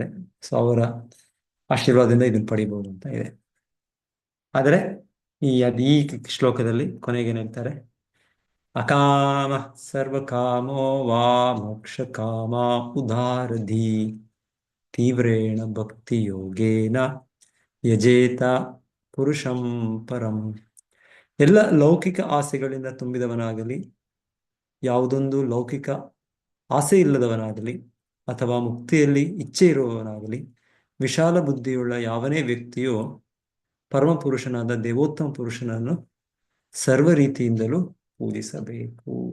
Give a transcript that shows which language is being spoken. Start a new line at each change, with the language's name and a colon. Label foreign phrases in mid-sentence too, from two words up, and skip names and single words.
Kannada: ಸೊ ಅವರ ಆಶೀರ್ವಾದದಿಂದ ಇದನ್ನು ಪಡಿಬಹುದು ಅಂತ ಇದೆ. ಆದರೆ ಈ ಶ್ಲೋಕದಲ್ಲಿ ಕೊನೆಗೇನು ಹೇಳ್ತಾರೆ?
Sanskrit: ಅಕಾಮ ಸರ್ವಕಾಮೋ ವಾ ಮೋಕ್ಷ ಕಾಮ ಉದಾರಧಿ ತೀವ್ರೇಣ ಭಕ್ತಿ ಯೋಗೇನ ಯಜೇತ ಪುರುಷಂ ಪರಂ.
Kannada: ಎಲ್ಲ ಲೌಕಿಕ ಆಸೆಗಳಿಂದ ತುಂಬಿದವನಾಗಲಿ, ಯಾವುದೊಂದು ಲೌಕಿಕ ಆಸೆ ಇಲ್ಲದವನಾಗಲಿ, ಅಥವಾ ಮುಕ್ತಿಯಲ್ಲಿ ಇಚ್ಛೆ ಇರುವವನಾಗಲಿ, ವಿಶಾಲ ಬುದ್ಧಿಯುಳ್ಳ ಯಾವನೇ ವ್ಯಕ್ತಿಯು ಪರಮಪುರುಷನಾದ ದೇವೋತ್ತಮ ಪುರುಷನನ್ನು ಸರ್ವ ರೀತಿಯಿಂದಲೂ ಪೂಜಿಸಬೇಕು.